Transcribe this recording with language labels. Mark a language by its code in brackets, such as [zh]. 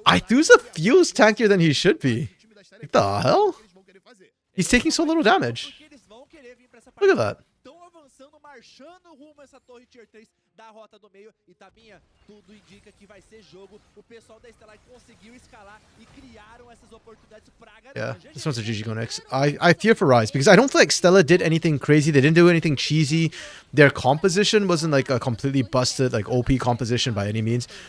[en] Aituz feels tankier than he should be. What the hell? He's taking so little damage. Look at that. [pt] Marchando rumo a essa torre tier 3 da rota do meio e Tabinha, tudo indica que vai ser jogo. O pessoal da Stellar conseguiu escalar e criaram essas oportunidades pra [en] yeah, this one's a GG go next. I fear for Rise because I don't feel like Stella did anything crazy. They didn't do anything cheesy. Their composition wasn't like a completely busted like OP composition by any means.